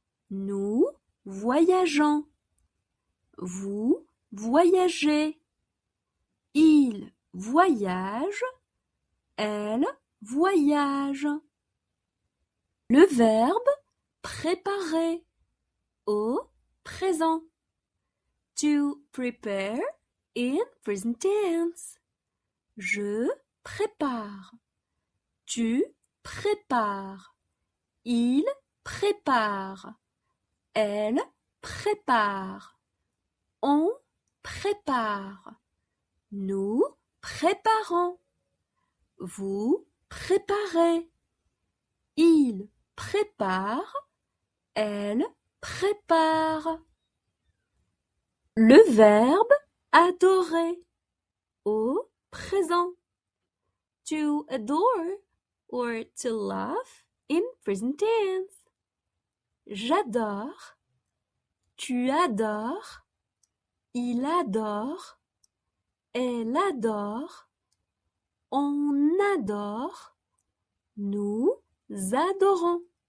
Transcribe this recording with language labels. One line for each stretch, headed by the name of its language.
French: Nous voyageons. Vous voyagez. Il voyage. Elle voyage. Le verbe préparer au présent.
English: To prepare in present tense.
French: Je prépare. Tu prépares. Il prépare. Elle prépare. On prépare. Nous préparons. Vous préparez. Il prépare. Elle prépare. Le verbe adorer au présent.
English: To adore or to love in present tense.
French: J'adore. Tu adores. Il adore. Elle adore. On adore. Nous adorons.